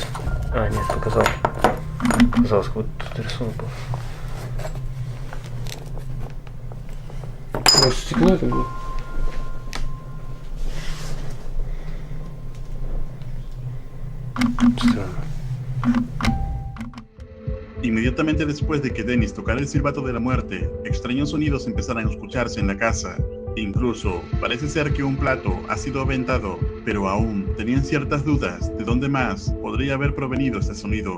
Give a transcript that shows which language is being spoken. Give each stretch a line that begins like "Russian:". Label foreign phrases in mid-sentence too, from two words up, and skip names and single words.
Russian: А, нет, показалось. Казалось, вот тут рисунок был. Может, стекло это было? Странно.
Spanish: Inmediatamente después de que Dennis tocara el silbato de la muerte, extraños sonidos empezaron a escucharse en la casa. Incluso parece ser que un plato ha sido aventado, pero aún tenían ciertas dudas de dónde más podría haber provenido este sonido.